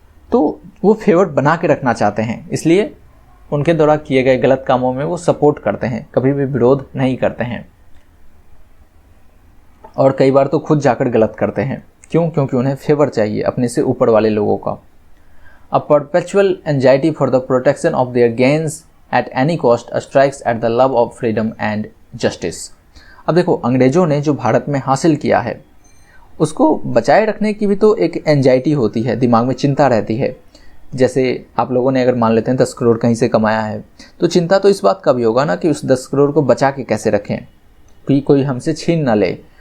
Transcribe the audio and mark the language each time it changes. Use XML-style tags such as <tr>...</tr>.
<hi>तो वो फेवर बना के रखना चाहते हैं, इसलिए उनके द्वारा किए गए गलत कामों में वो सपोर्ट करते हैं, कभी भी विरोध नहीं करते हैं, और कई बार तो खुद जाकर गलत करते हैं। क्यों? क्योंकि उन्हें फेवर चाहिए अपने से ऊपर वाले लोगों का।</hi> <en>A perpetual anxiety for the protection of their gains at any cost strikes at the love of freedom and justice.</en> <hi>अब देखो, अंग्रेजों ने जो भारत में हासिल किया है उसको बचाए रखने की भी तो एक एंजाइटी होती है, दिमाग में चिंता रहती है। जैसे आप लोगों ने अगर मान लेते हैं 10 करोड़ कहीं से कमाया है तो चिंता तो इस बात का भी होगा ना कि उस 10 करोड़ को बचा के कैसे रखें कि कोई हमसे छीन ना ले।</hi>